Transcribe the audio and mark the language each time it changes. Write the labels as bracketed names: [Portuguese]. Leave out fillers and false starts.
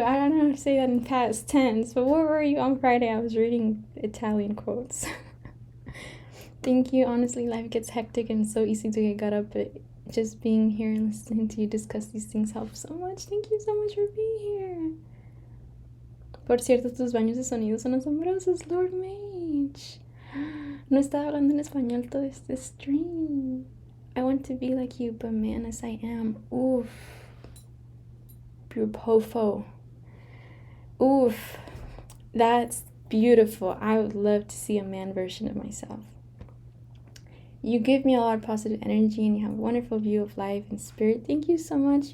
[English] I don't know how to say that in past tense, but where were you on Friday? I was reading Italian quotes. Thank you. Honestly, life gets hectic and so easy to get caught up, but just being here and listening to you discuss these things helps so much. Thank you so much for being here. [Spanish] Por cierto, tus baños de sonido son asombrosos, Lord Mage. No estaba hablando en español todo este stream. [English] I want to be like you, but man, as I am. Oof. Pure pofo. Oof. That's beautiful. I would love to see a man version of myself. You give me a lot of positive energy and you have a wonderful view of life and spirit. Thank you so much.